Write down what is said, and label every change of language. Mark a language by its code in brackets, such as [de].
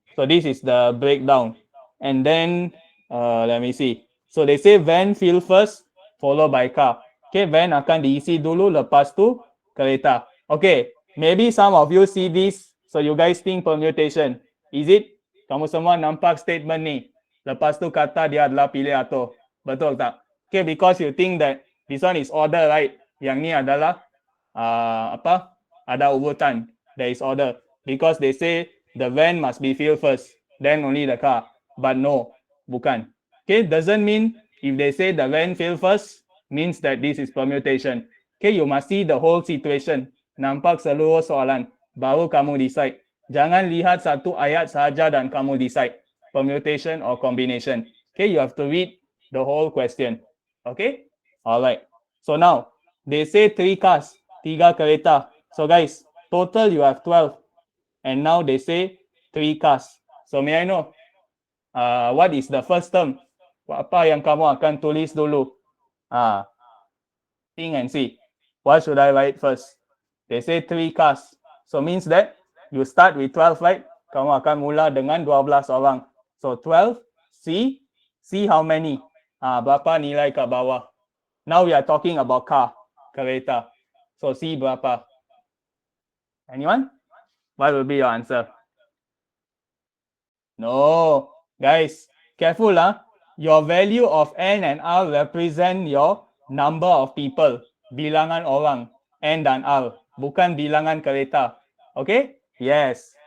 [en] So this is the breakdown. And then let me see. So they say van fill first, followed by car. Okay, [ms] van akan diisi dulu, lepas tu kereta. [en] Okay, maybe some of you see this, so you guys think permutation. Is it? [ms] Kamu semua nampak statement ni. Lepas tu kata dia adalah pilih atau. Betul tak? [en] Okay, because you think that this one is order, right? [ms] Yang ni adalah apa? Ada urutan. [en] There is order. Because they say the van must be filled first, then only the car. But no, bukan. Okay, doesn't mean if they say the van fill first, means that this is permutation. Okay, you must see the whole situation. [ms] Nampak seluruh soalan, baru kamu [en] decide. [ms] Jangan lihat satu ayat sahaja dan kamu decide. [en] Permutation or combination. Okay, you have to read the whole question. Okay, alright. So now, they say 3 cars, 3 kereta. So guys, total you have 12. And now they say 3 cars. So may I know, what is the first term? [ms] Apa yang kamu akan tulis dulu? [en] Think and see. What should I write first? They say 3 cars. So means that you start with 12, right? [ms] Kamu akan mula dengan 12 orang. [en] So 12, see how many? [ms] Berapa nilai kat bawah? [en] Now we are talking about car, kereta. So C berapa? Anyone? What will be your answer? No, guys, careful Your value of N and R represent your number of people, [ms] bilangan orang, [en] N dan R, [ms] bukan bilangan kereta. [en] Okay? Yes.